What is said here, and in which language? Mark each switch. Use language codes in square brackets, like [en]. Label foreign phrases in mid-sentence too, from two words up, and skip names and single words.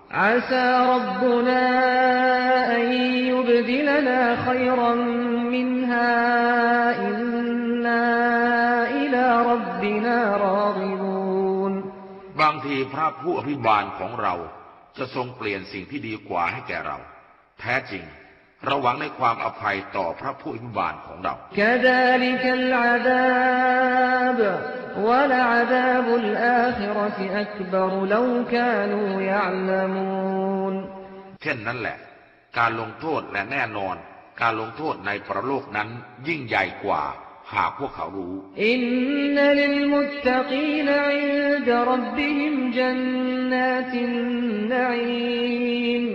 [ar] عسى ربنا أن يبدلنا خيرا منها إنا إلى ربنا راغبون [th] บางทีพระผู้อภิบาลของเราจะทรงเปลี่ยนสิ่งที่ดีกว่าให้แก่เราแท้จริงเราหวังในความอภัยต่อพระผู้อภิบาลของเรา [ar] وَلَعَذَابُ الْآخِرَةِ أَكْبَرُ لَوْ كَانُوا يَعْلَمُونَ [th] เช่นนั้นแหละการลงโทษและแน่นอนการลงโทษในปรโลกนั้นยิ่งใหญ่กว่าหากพวกเขารู้ [ar] إن للمتقين عند ربهم جنات النعيم